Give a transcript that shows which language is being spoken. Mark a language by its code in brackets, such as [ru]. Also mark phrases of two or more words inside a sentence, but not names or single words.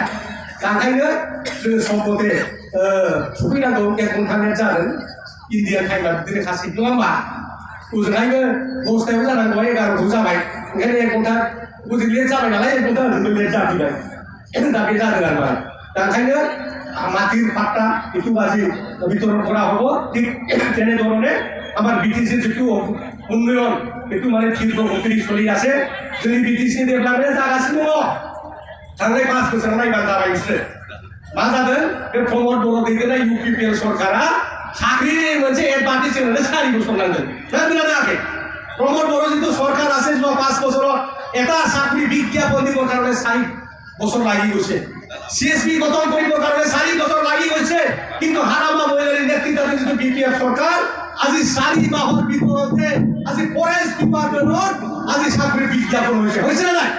[brx] दा ओंखायनो जोङो सम मथे सफैनांगौ। 1 घन्टानिया जादों इन्डियान टाइमा बिदिनो खासै नङा होमबा ओजोंहायनो 10थायाव जानांगौआ 11थायाव जाबाय, ओंखायनो 1 घन्टा ओजों लेट जाबाय नालाय 1 घन्टा ओजोंबो लेट जाफैबाय दा बे जादों आरो दा ओंखायनो [as] মাটির পাট্টা একটু আজি বিতরণ করা হব। ঠিক তেনেধৰণে আমাৰ বিটিসিৰ যিটো উন্নয়ন একটু মানে তীব্র গতিত চলি আছে। [brx] जोंनि বিটিসি डेभेलपमेन्ट जागासिनो दङ। थांनाय 5 बोसोराव नायबा जाबाय बिसोरो मा जादों बे प्रमद बर' दैदेननाय UPPL सरकारा साख्रि मोनसे एडभान्टेज होनानै 4 बोसोर नांदों ना जायाखै। प्रमद बर' जितु सरकार [as] আছে যোৱা 5 বছৰত এটা চাকৰি বিজ্ঞাপন দিবৰ কাৰণে 4 বছৰ লাগি গৈছে। CSP গঠন কৰিবৰ কাৰণে 4 বছৰ লাগি গৈছে, কিন্তু হাগ্ৰামা মহিলাৰ নেতৃত্বত যিটো BPF চৰকাৰ আজি 4 মাহৰ ভিতৰতে আজি [en] forest department [as] আজি চাকৰি বিজ্ঞাপন হৈছে না নাই।